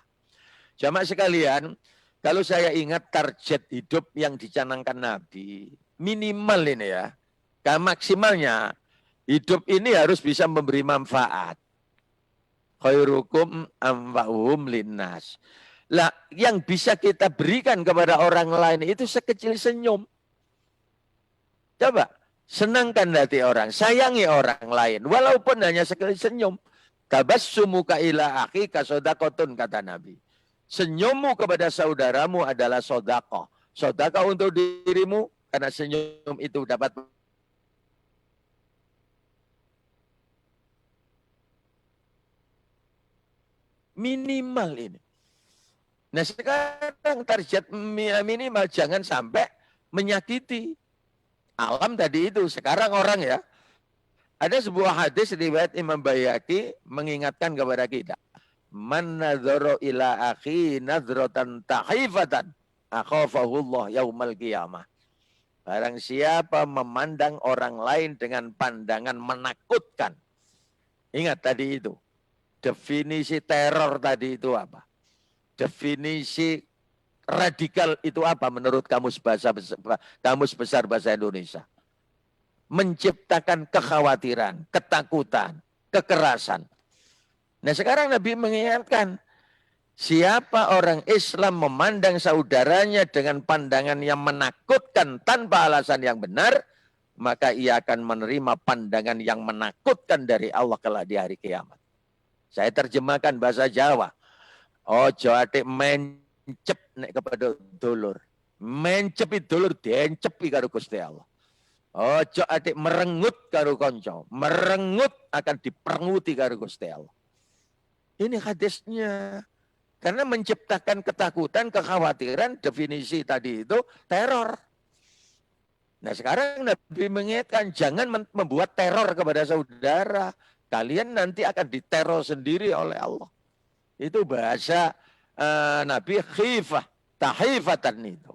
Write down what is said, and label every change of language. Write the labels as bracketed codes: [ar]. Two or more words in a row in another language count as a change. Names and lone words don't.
[id] Jamaah sekalian, kalau saya ingat target hidup yang dicanangkan Nabi, minimal ini ya, maksimalnya hidup ini harus bisa memberi manfaat. [ar] خيركم أنفعهم للناس. [id] Lah, yang bisa kita berikan kepada orang lain itu sekecil senyum. Coba, senangkan hati orang, sayangi orang lain, walaupun hanya sekecil senyum. [ar] تبسمك إلى أخيك صدقة, [id] kata Nabi. Senyummu kepada saudaramu adalah sedekah. Sedekah untuk dirimu, karena senyum itu dapat Minimal ini. Nah sekarang target minimal jangan sampai menyakiti. Alam tadi itu, sekarang orang ya. Ada sebuah hadis riwayat Imam Bayhaqi mengingatkan kepada kita. [ar] من نظر إلى أخي نظرة تخيفه أخافه الله يوم القيامة. [id] Barang siapa memandang orang lain dengan pandangan menakutkan. Ingat tadi itu. Definisi teror tadi itu apa? Definisi radikal itu apa menurut kamus besar bahasa Indonesia? Menciptakan kekhawatiran, ketakutan, kekerasan. Nah sekarang Nabi mengingatkan, siapa orang Islam memandang saudaranya dengan pandangan yang menakutkan tanpa alasan yang benar, maka ia akan menerima pandangan yang menakutkan dari Allah kelak di hari kiamat. Saya terjemahkan bahasa Jawa. [jv] Ojo atik mencep nek kepada dulur. Mencepi dulur diencepi karo Gusti Allah. Ojo atik merengut karo konco. Merengut akan diperenguti karo Gusti Allah. [id] Ini hadisnya. Karena menciptakan ketakutan, kekhawatiran, definisi tadi itu teror. Nah sekarang Nabi mengingatkan jangan membuat teror kepada saudara. Kalian nanti akan diteror sendiri oleh Allah. Itu bahasa Nabi [ar] خيفة، تخيفة [id] itu.